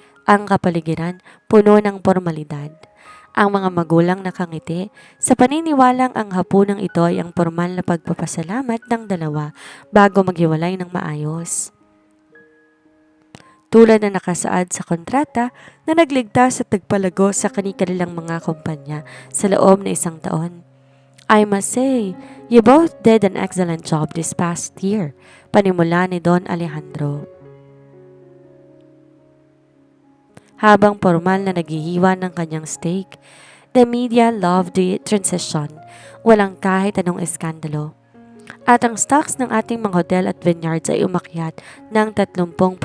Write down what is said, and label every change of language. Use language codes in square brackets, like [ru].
[tl] Ang kapaligiran puno ng formalidad. Ang mga magulang nakangiti sa paniniwalang ang hapunang ito ay ang formal na pagpapasalamat ng dalawa bago maghiwalay ng maayos. Tulad na nakasaad sa kontrata na nagligtas at nagpalago sa kanilang mga kumpanya sa loob na isang taon. [en] I must say, you both did an excellent job this past year, [tl] panimula ni Don Alejandro. habang formal na naghihiwa ng kanyang steak. [en] The media loved the transition. [tl] Walang kahit anong eskandalo. At ang stocks ng ating mga hotel at vineyards ay umakyat ng 30%.